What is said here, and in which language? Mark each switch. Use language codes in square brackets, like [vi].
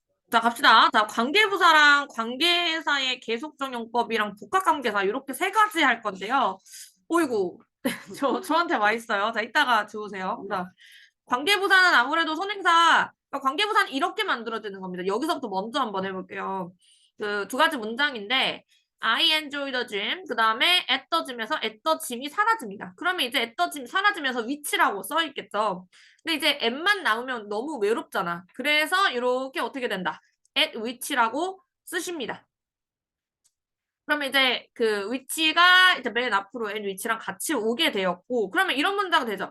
[ko] 자, 갑시다. 자, 관계부사랑 관계사의 계속적 용법이랑 복합관계사 이렇게 세 가지 할 건데요. 어이구, 저한테 와 있어요. 자, 이따가 주우세요. 자, 관계부사는 아무래도 선행사, 그러니까 관계부사는 이렇게 만들어지는 겁니다. 여기서부터 먼저 한번 해볼게요. 그 두 가지 문장인데 [en] I enjoy the gym, [ko] 그 다음에 [en] at the gym에서 at the gym이 사라집니다. [ko] 그러면 이제 at the gym 사라지면서 which라고 써있겠죠. 근데 이제 at만 나오면 너무 외롭잖아. 그래서 이렇게 어떻게 된다. at which라고 쓰십니다. 그러면 이제 그 위치가 이제 맨 앞으로 n 위치랑 같이 오게 되었고 그러면 이런 문장 되죠.